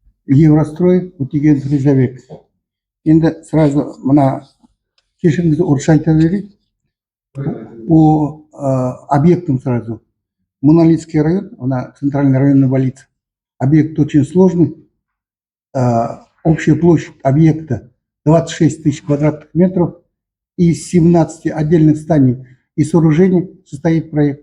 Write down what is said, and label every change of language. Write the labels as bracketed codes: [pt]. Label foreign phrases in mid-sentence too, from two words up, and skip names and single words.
[kk] Еврострой өтеген Ризабек. Енді сразу мына кешіріңіз орысша айта берейін. [ru] По объектам сразу. Монолитский район, она центральная районная больница. Объект очень сложный. Общая площадь объекта 26 тысяч квадратных метров. Из 17 отдельных зданий и сооружений состоит проект.